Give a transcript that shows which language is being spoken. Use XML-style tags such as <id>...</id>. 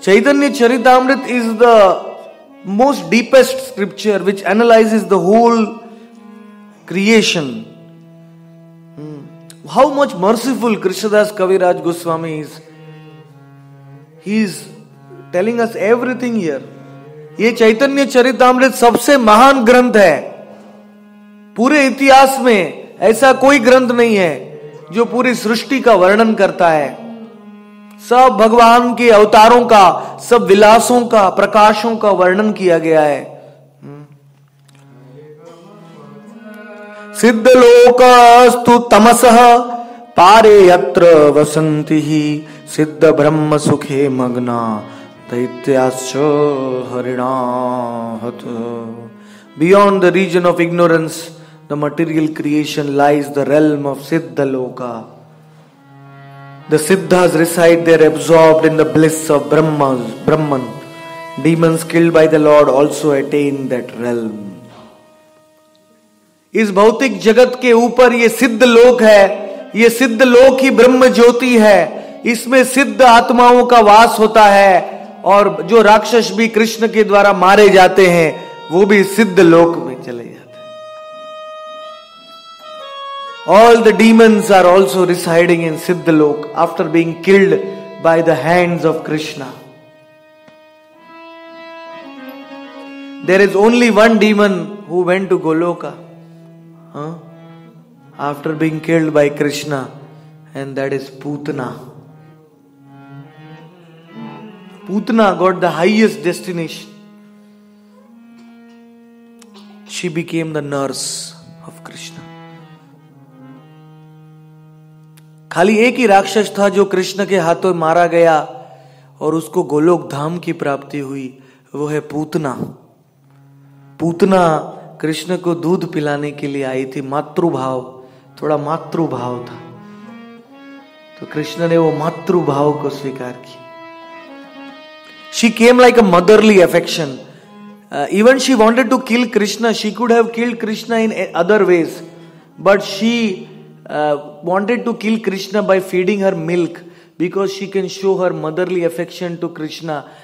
<en>Chaitanya Charitamrita is the most deepest scripture which analyzes the whole creation. How much merciful Krishnadas Kaviraj Goswami is. He is telling us everything here.</en> <hi>ये चैतन्य चरितामृत सबसे महान ग्रंथ है। पूरे इतिहास में ऐसा कोई ग्रंथ नहीं है जो पूरी सृष्टि का वर्णन करता है। सब भगवान के अवतारों का, सब विलासों का, प्रकाशों का वर्णन किया गया है।</hi> <sa>सिद्ध लोकस्तु तमसः पारे यत्र वसन्ति ही सिद्ध ब्रह्म सुखे मग्ना दैत्याश्च हरिणाहत।</sa> <en>Beyond the region of ignorance, the material creation, lies the realm of Siddha Loka. The Siddhas reside there absorbed in the bliss of Brahman. Demons killed by the Lord also attain that realm.</en> <hi>इस भौतिक जगत के ऊपर ये सिद्ध लोक है, ये सिद्ध लोक ही ब्रह्म ज्योति है। इसमें सिद्ध आत्माओं का वास होता है और जो राक्षस भी कृष्ण के द्वारा मारे जाते हैं वो भी सिद्ध लोक में चले जाते हैं।</hi> <en>All the demons are also residing in Siddha Lok after being killed by the hands of Krishna. There is only one demon who went to Goloka after being killed by Krishna, and that is Putana. Putana got the highest destination. She became the nurse of Krishna.</en> <hi>खाली एक ही राक्षस था जो कृष्ण के हाथों मारा गया और उसको गोलोक धाम की प्राप्ति हुई, वो है पूतना। पूतना कृष्ण को दूध पिलाने के लिए आई थी। मातृभाव, थोड़ा मातृभाव था, तो कृष्ण ने वो मातृभाव को स्वीकार किया।</hi> <en>She came like a motherly affection. Even she wanted to kill Krishna. She could have killed Krishna in other ways, but she wanted to kill Krishna by feeding her milk, because she can show her motherly affection to Krishna.</en>